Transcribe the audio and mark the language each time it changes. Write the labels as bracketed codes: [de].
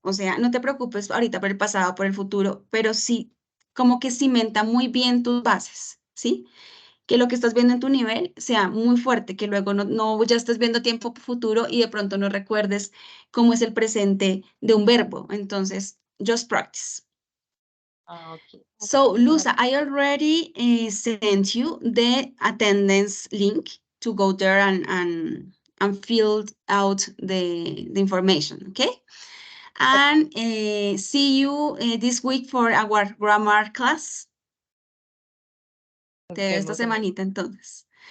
[es] O sea, no te preocupes ahorita por el pasado, por el futuro, pero sí, como que cimenta muy bien tus bases, ¿sí? Que lo que estás viendo en tu nivel sea muy fuerte, que luego no ya estés viendo tiempo futuro y de pronto no recuerdes cómo es el presente de un verbo. [en] Entonces, just practice. Okay. So, Luza, I already sent you the attendance link to go there and fill out the information, okay? And see you this week for our grammar class. [es] Te veo esta semanita entonces.